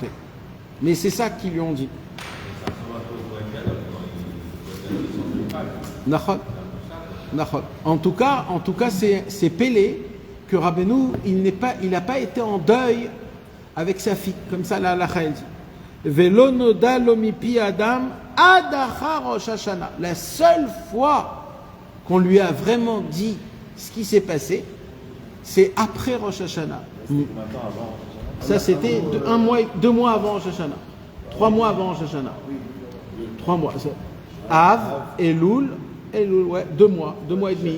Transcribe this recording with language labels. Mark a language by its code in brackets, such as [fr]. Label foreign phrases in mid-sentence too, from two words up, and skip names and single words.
[fr] Mais c'est ça qu'ils lui ont dit. En tout cas, c'est Pélé que Rabbeinu, il n'a pas été en deuil avec sa fille, comme ça la halakha dit. [he] ולא נודע לו מפי אדם עד אחר ראש השנה. [fr] La seule fois qu'on lui a vraiment dit ce qui s'est passé, c'est après Rosh Hashanah. Ça c'était 2 mois avant Rosh Hashanah, 3 mois avant Rosh Hashanah. 3 mois. Av, Elul, ouais, 2 mois et demi.